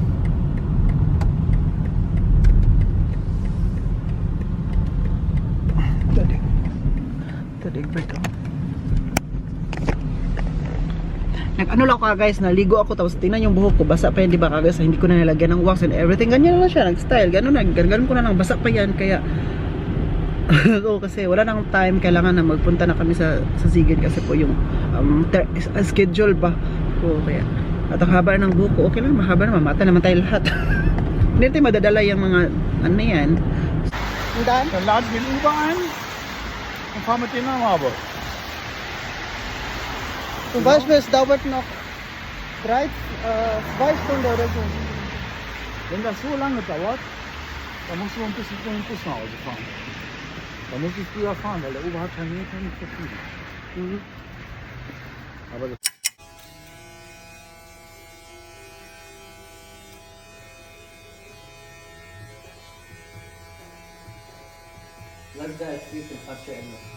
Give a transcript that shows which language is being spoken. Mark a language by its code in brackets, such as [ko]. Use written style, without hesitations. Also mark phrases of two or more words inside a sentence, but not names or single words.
[tl] Nag-ano lang ako guys, naligo ako tapos tingnan yung buhok ko, basa pa yan, diba guys? Hindi ko na nilagyan ng [en] wax and everything, [tl] ganyan lang siya, nag-style, ganun ko na lang, basa pa yan, kaya kasi wala nang time, kailangan na magpunta na kami sa Ziegen kasi po yung schedule pa ko, kaya at ang haba ng buhok ko, okay lang, mahaba na, mamata naman tayo lahat. Hindi tayo madadala yung mga ano yan. [de] Dann laden wir den Uber ein und fahren mit denen nach Marburg. Zum Beispiel, es dauert noch 2 Stunden oder so. Wenn das so lange dauert, dann musst du ein bisschen mit dem Bus nach Hause fahren. Dann muss ich früher fahren, weil der Uber hat ja nicht verschieden. Aber das [tl] Lagda at dito, kasi ano.